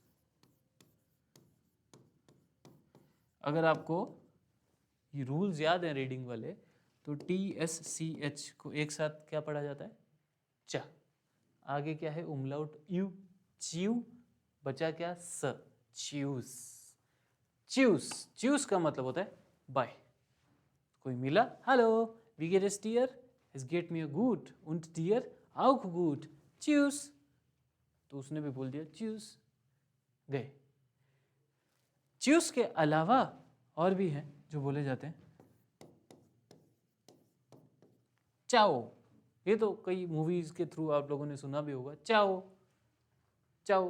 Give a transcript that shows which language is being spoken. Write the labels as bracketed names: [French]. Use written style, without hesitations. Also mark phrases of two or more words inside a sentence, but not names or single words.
[Hindi] अगर आपको ये रूल्स याद हैं रीडिंग वाले तो TSCH को एक साथ क्या पढ़ा जाता है? च। आगे क्या है? उमलाउट यू, च्यू, बचा क्या? स, च्यूस। च्यूस, च्यूस का मतलब होता है बाय। कोई मिला, हेलो, [German] wie geht es dir? Es geht mir gut und dir auch gut. Tschüss. [Hindi] तो उसने भी बोल दिया च्यूस, गए। च्यूस के अलावा और भी हैं जो बोले जाते हैं। चाओ, ये तो कई मूवीज के थ्रू आप लोगों ने सुना भी होगा, [Italian] ciao ciao.